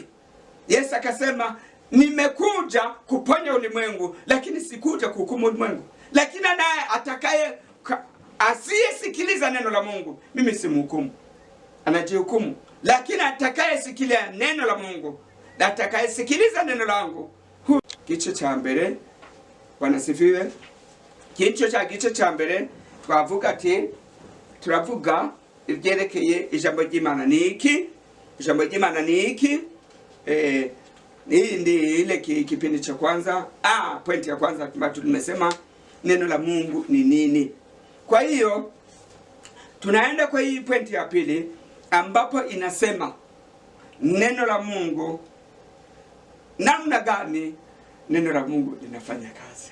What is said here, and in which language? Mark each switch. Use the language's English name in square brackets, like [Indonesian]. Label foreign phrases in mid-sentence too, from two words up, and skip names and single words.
[Swahili] Yesu akasema, nimekuja kuponya ulimwengu, lakini sikuja kuhukumu ulimwengu. Lakini naye asiyesikiliza neno la Mungu, mimi simhukumu, anajihukumu. Lakini atakayesikilia neno la Mungu na atakayesikiliza neno langu, [Rundi] gice cha mbere. [Swahili] Bwana sifiwe. [Rundi] Gice cha mbere twavuga ati turavuga ibyerekeye ijambo ry'Imana niki. Ijambo ry'Imana niki? [Swahili] Ni ile kipindi cha kwanza. Pointi ya kwanza tumesema neno la Mungu ni nini. Kwa hiyo tunaenda kwa hii pointi ya pili ambapo inasema neno la Mungu, namna gani neno la Mungu linafanya kazi.